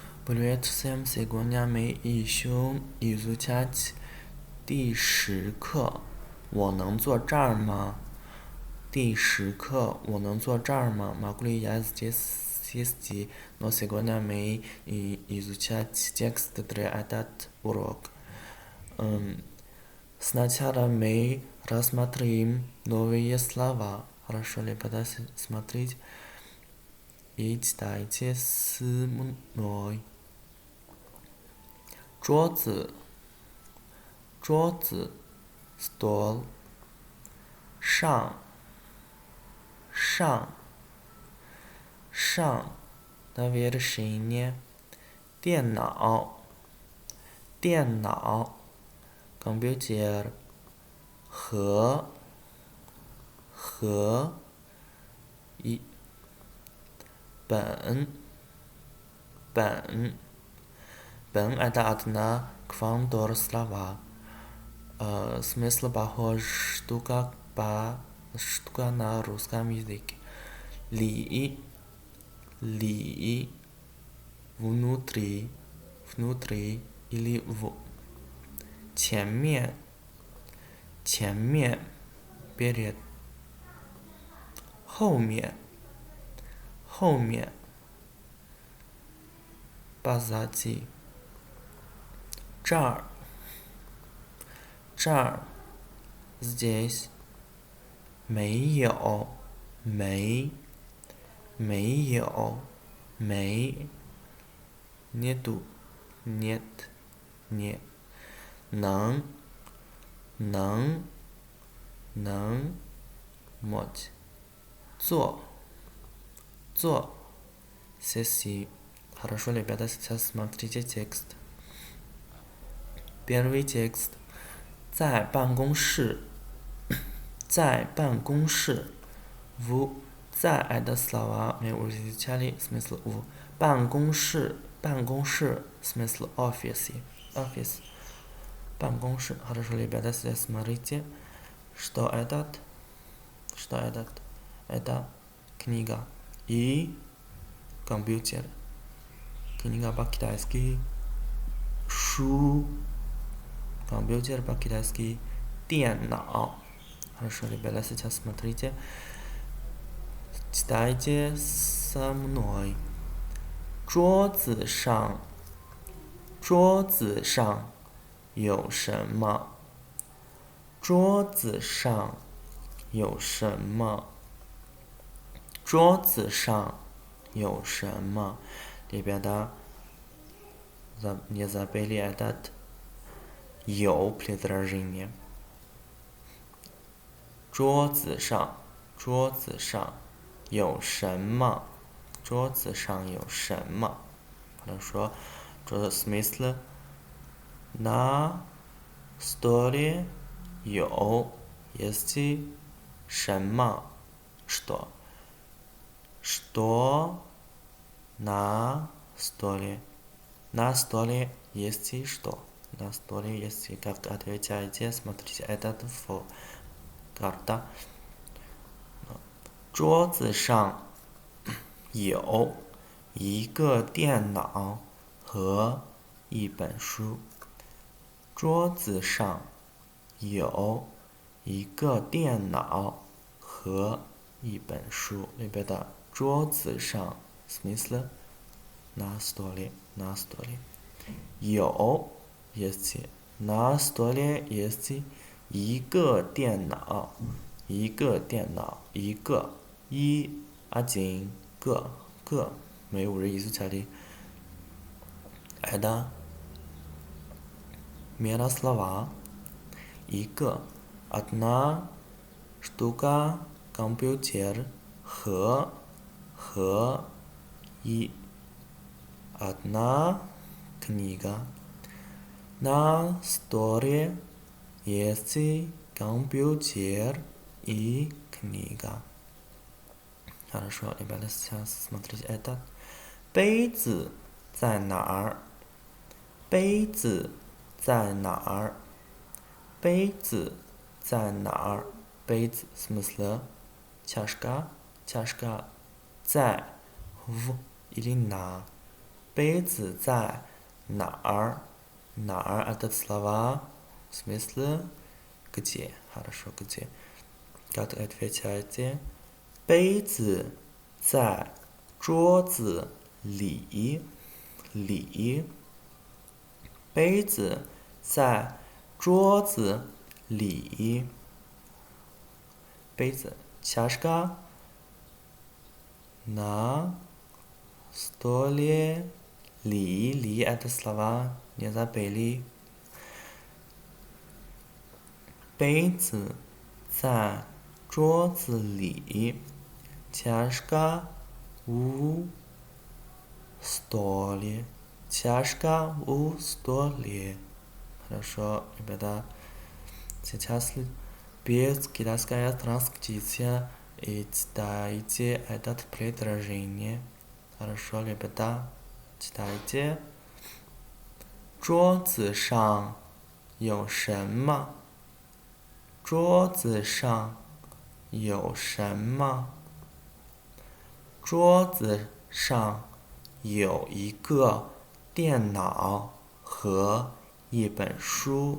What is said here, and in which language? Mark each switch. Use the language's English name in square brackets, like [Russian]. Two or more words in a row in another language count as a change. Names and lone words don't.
[Russian] Привет всем! Сегодня мы еще изучать [Chinese] 第10课。我能坐这儿吗？第10课，我能坐这儿吗 ？ [Russian] Могу ли я здесь сесть? Но сегодня мы изучать текст для этот урок. Сначала мы рассмотрим новые слова. Хорошо, ребята, смотрите и читайте с мной. [Chinese] 桌子 stол 上 [Russian] на вершине [Chinese] 电脑 компьютер 和 [Russian] 一本 это одна квантор слова. Смысл похож штука на русском языке. Ли внутри или в 前面 перед 后面 позади 这儿 здесь 没有 нету нет 能 мочь 做 сессии. Хорошо, ребята, сейчас смотрите текст. Первый текст. [Chinese] 在办公室 [Russian] в 在 это слова мы уже изучали смысл в 办公室 смысл office 办公室 Хорошо, ребята, сейчас смотрите. Что этот? Это книга и компьютер. Книга по-китайски 书 компьютер по-китайски 电脑 Хорошо, ребята, сейчас смотрите. Читайте со мной. [Chinese] 桌子上有什么？桌子上有什么？桌子上有什么 [Russian] ？Ребята, не забыли этот 有 предложение. [Chinese] 桌子上有什么？桌子上有什么？ Хорошо. [Russian] Смысл на столе есть 什么 что на столе есть что на столе есть как отвечаете смотрите этот карта [Chinese] 桌子上有一个电脑和一本书。桌子上有一个电脑和一本书。Ребята, 桌子上 [Russian] смысл на столе. 有 есть на столе есть [Chinese] 一个电脑一个 [Russian] один 个 мы уже изучали. Это мера слова. 一个 одна штука компьютер 和и одна книга. На столе есть компьютер и книга. Хорошо, ребята, сейчас смотрите это. [Chinese] 杯子在哪儿？杯子在哪儿？杯子在哪儿？ [Russian] 杯子 смысл чашка 在в или на [Chinese] 杯子在哪儿？ [Russian] 哪儿 ？этот слова в смысле где? Хорошо, где? Как отвечаете? [Chinese] 杯子在桌子里。里。杯子在桌子里。 [Russian] 杯子 чашка на столе ли это слова не забыли. [Chinese] 杯子在桌子里。 [Russian] чашка у столе. чашка у столе. Хорошо, ребята. Сейчас без китайская транскрипция и читайте этот предложение. Хорошо, ребята. читайте. [Chinese] 桌子上有什么？桌子上有什么？桌子上有一个电脑和一本书。